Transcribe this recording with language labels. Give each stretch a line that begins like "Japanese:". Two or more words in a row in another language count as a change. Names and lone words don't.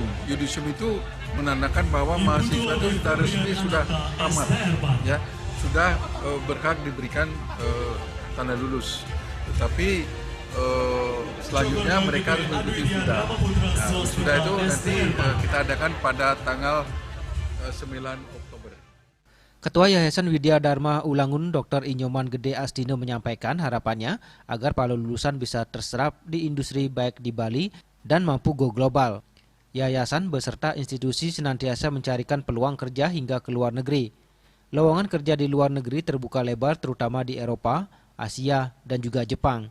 Indonesian: Yudisium itu menandakan bahwa mahasiswa itu sudah resmi, sudah tamat, ya, sudah berhak diberikan tanda lulus. Tetapi selanjutnya mereka harus mengikuti wisuda. Nah, wisuda itu nanti kita adakan pada tanggal 9 Oktober. Ketua Yayasan Widya Dharma Ulangun Dr. Inyoman Gede Astino menyampaikan harapannya agar para lulusan bisa terserap di industri baik di Bali dan mampu
English: go global.
Indonesian: Yayasan beserta institusi senantiasa mencarikan peluang kerja hingga ke luar negeri. Lowongan kerja di luar negeri terbuka lebar terutama di Eropa, Asia, dan juga Jepang.